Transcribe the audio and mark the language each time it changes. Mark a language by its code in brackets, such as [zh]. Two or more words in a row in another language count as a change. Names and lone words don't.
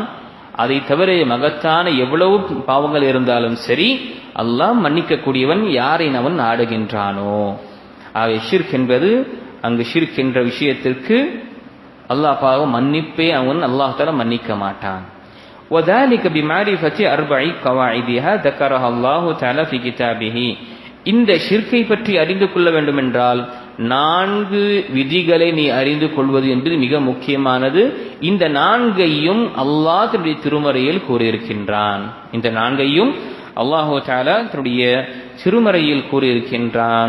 [ta] அதை தவிர மகத்தான எவ்வளவு பாவங்கள் இருந்தாலும் சரி அல்லாஹ் மன்னிக்கக்கூடியவன் யாரை அவன் நாடுகின்றானோ. ஆகவே ஷிர்க் என்பது, அங்கு ஷிர்க் என்ற விஷயத்திற்கு அல்லாஹ் பாவம் மன்னிப்பே அவன் [ar] الله تعالى [ta] மன்னிக்க மாட்டான். [ar] وذلك بمعرفة 4 قواعدها ذكرها الله تعالى في كتابه. [ta] இந்த ஷிர்க்கை பற்றி அறிந்து கொள்ள வேண்டும் என்றால் 4 விதிகளை நீ அறிந்து கொள்வது என்பது மிக முக்கியமானது. இந்த 4ஐயும் அல்லாஹ் தன்னுடைய திருமறையில் கூறியிருக்கின்றான். இந்த 4ஐயும் [ar] الله تعالى [ta] தன்னுடைய திருமறையில் கூறியிருக்கின்றான்.